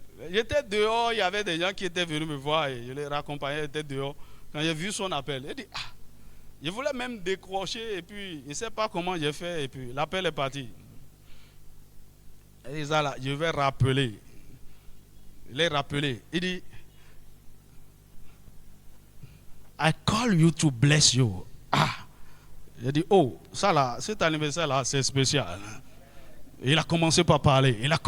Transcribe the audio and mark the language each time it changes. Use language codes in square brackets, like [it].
[fr] J'étais dehors, il y avait des gens qui étaient venus me voir et je les raccompagnais, j'étais dehors. Quand j'ai vu son appel, il dit, je voulais même décrocher et puis je ne sais pas comment j'ai fait et puis l'appel est parti. Et ça là, je vais rappeler. Il est rappelé. Il dit, [en] I call you to bless you. [fr] J'ai dit, oh, ça là, cet anniversaire là, c'est spécial. Il a commencé par parler.